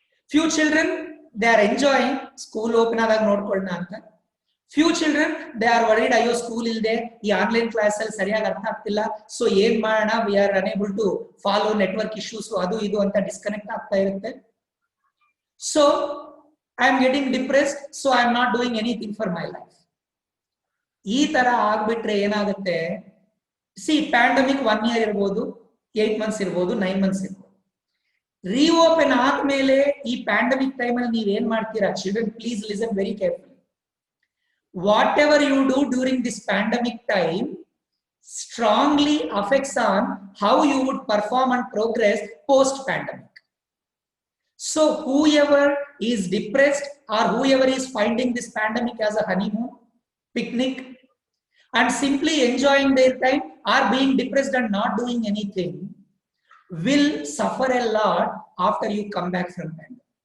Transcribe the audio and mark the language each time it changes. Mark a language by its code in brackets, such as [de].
[en] few children they are enjoying, [kn] school open ಆದಾಗ ನೋಡ್ಕೊಳ್ಳೋಣ ಅಂತ. [en] few children they are worried, [kn] ಅಯ್ಯೋ ಸ್ಕೂಲ್ ಇಲ್ಲದೆ, ಈ ಆನ್ಲೈನ್ ಕ್ಲಾಸ್ ಅಲ್ಲಿ ಸರಿಯಾಗಿ ಅರ್ಥ ಆಗ್ತಿಲ್ಲ, ಸೊ ಏನ್ ಮಾಡೋಣ, [en] we are unable to follow network issues, [kn] ಅದು ಇದು ಅಂತ ಡಿಸ್ಕನೆಕ್ಟ್ ಆಗ್ತಾ ಇರುತ್ತೆ. [en] So I am getting depressed, so I am not doing anything for my life. [kn] ಈ ತರ ಆಗ್ಬಿಟ್ರೆ ಏನಾಗುತ್ತೆ, ಪ್ಯಾಂಡಮಿಕ್ 1 year ಇರ್ಬೋದು, 8 months ಇರ್ಬೋದು, 9 months ಇರ್ಬೋದು. ರೀಓಪನ್ ಆದ್ಮೇಲೆ ಈ ಪ್ಯಾಂಡಮಿಕ್ ಟೈಮ್ ಅಲ್ಲಿ ನೀವ್ ಏನ್ ಮಾಡ್ತೀರಾ? [en] Children, please listen very carefully. Whatever you do during this pandemic time strongly affects on how you would perform and progress post pandemic. So whoever is depressed or whoever is finding this pandemic as a honeymoon, picnic, and simply enjoying their time, or being depressed and not doing anything, will suffer a lot after you come back from pandemic.